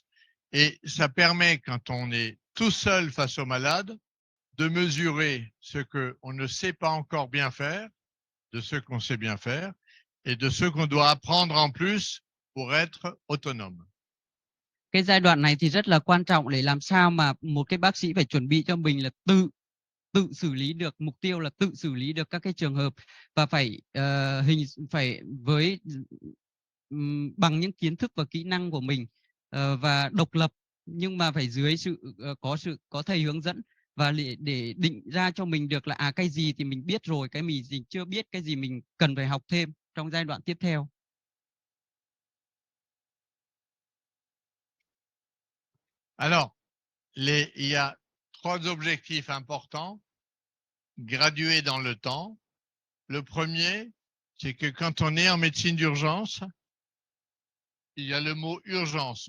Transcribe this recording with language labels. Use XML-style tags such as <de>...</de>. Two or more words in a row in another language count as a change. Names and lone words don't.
<fr>Et ça permet, quand on est tout seul face au malade, de mesurer ce qu'on ne sait pas encore bien faire, de ce qu'on sait bien faire, et de ce qu'on doit apprendre en plus pour être autonome.</fr> <vi>Cái giai đoạn này thì rất là quan trọng để làm sao mà một cái bác sĩ phải chuẩn bị cho mình là tự xử lý được, mục tiêu là tự xử lý được các cái trường hợp, và phải phải với bằng những kiến thức và kỹ năng của mình, và độc lập, nhưng mà phải dưới sự có thầy hướng dẫn, và để định ra cho mình được là cái gì thì mình biết rồi, cái gì chưa biết, cái gì mình cần phải học thêm trong giai đoạn tiếp theo.</vi> <fr>Alors, il y a 3 objectifs importants, gradués dans le temps. Le premier, c'est que quand on est en médecine d'urgence, il y a le mot urgence.</fr>